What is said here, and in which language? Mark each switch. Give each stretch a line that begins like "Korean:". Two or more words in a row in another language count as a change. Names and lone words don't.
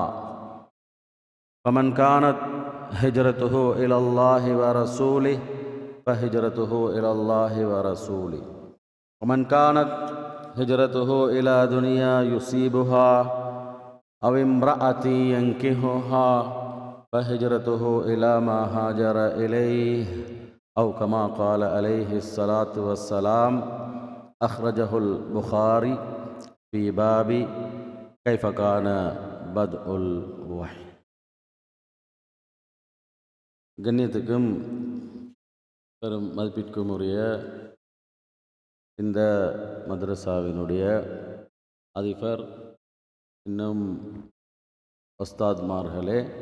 Arabic: فمن كانت هجرته إلى الله ورسوله فهجرته إلى الله ورسوله ومن كانت هجرته إلى دنيا يصيبها أو امرأة ينكحها فهجرته إلى ما هاجر إليه أو كما قال عليه الصلاة والسلام. أخرجه البخاري في باب كيف كان بدء الوحي.
Tamil: கண்ணியத்துக்கும் பெரும் மதிப்பிற்கும் உரிய இந்த மதரசாவினுடைய அதிபர், இன்னும் உஸ்தாத்மார்களே,